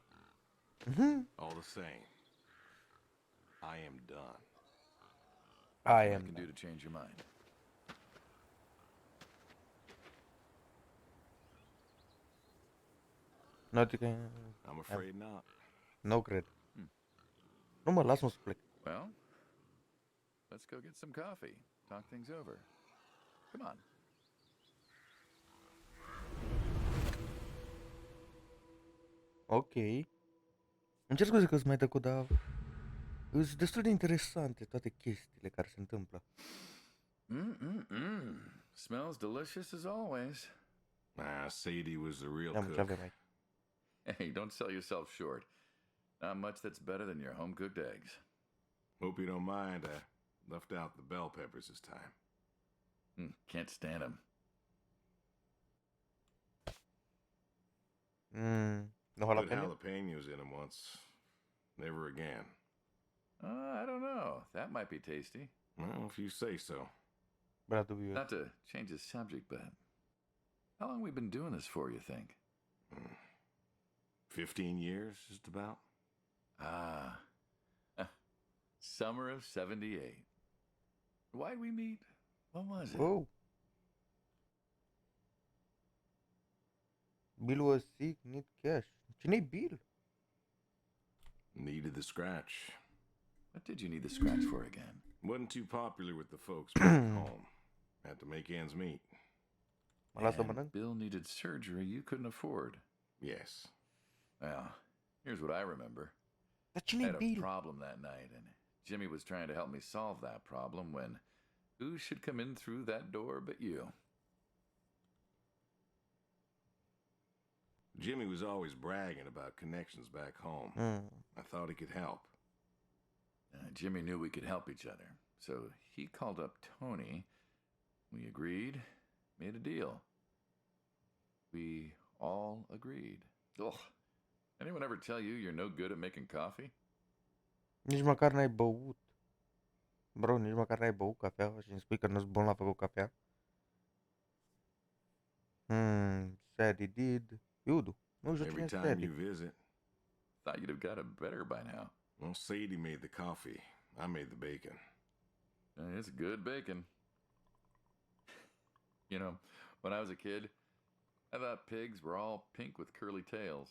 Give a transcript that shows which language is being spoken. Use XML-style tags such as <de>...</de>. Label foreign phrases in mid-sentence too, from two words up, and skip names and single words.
<en>all the same, I am done. I What am I can do done. to change your mind? Notică... I'm afraid not.</en> <ro>Nu cred. Nu mă, las-mă să plec.</ro> <en>Well, let's go get some coffee. Talk things over. Come on. Ok.</en> <ro>Îmi cer scuze că îți mai tăcut, dar... Sunt destul de interesante toate chestiile care se întâmplă.</ro> <en>Smells delicious as always. Sadie was the real</en> <ro>Ia mă, ce</ro> <en>cook.</en> <ro>avem aici?</ro> <en>Hey, don't sell yourself short. Not much that's better than your home-cooked eggs. Hope you don't mind. I left out the bell peppers this time. Can't stand them. No Put jalapeno? jalapenos in them once. Never again. I don't know. That might be tasty. Well, if you say so.</en> <ro>Prea dubios.</ro> <en>Not to change the subject, but how long we been doing this for, you think? 15 years, just about. Summer of 78. Why'd we meet? What was it? Oh. Bill was sick, need cash.</en> <ro>Cine-i Bill?</ro> <en>Needed the scratch. What did you need the scratch for again? Wasn't too popular with the folks back home. Had to make ends meet.</en> <ro>Mă lasă</ro> <en>And</en> <ro>mănânc?</ro> <en>Bill needed surgery you couldn't afford. Yes. Well, here's what I remember.</en> <ro>Dar</ro> <en>I</en> <ro>cine-i</ro> <en>had a</en> <ro>Bill?</ro> <en>problem that night, and Jimmy was trying to help me solve that problem when who should come in through that door but you? Jimmy was always bragging about connections back home. I thought he could help. Jimmy knew we could help each other, so he called up Tony. We agreed, made a deal. We all agreed. Ugh. Anyone ever tell you you're no good at making coffee?</en> <ro>Nici măcar n-ai băut. Bro, nici măcar n-ai băut cafea și îmi spui că nu-s bun la făcut cafea?</ro> <en>Sadie did.</en> <ro>Iudu. Nu știu cine</ro> <en>Every</en> <ro>e</ro> <en>time</en> <ro>Sadie.</ro> <en>you visit, Thought you'd have got it better by now. Well, Sadie made the coffee. I made the bacon. It's good bacon. You know, when I was a kid, I thought pigs were all pink with curly tails.</en>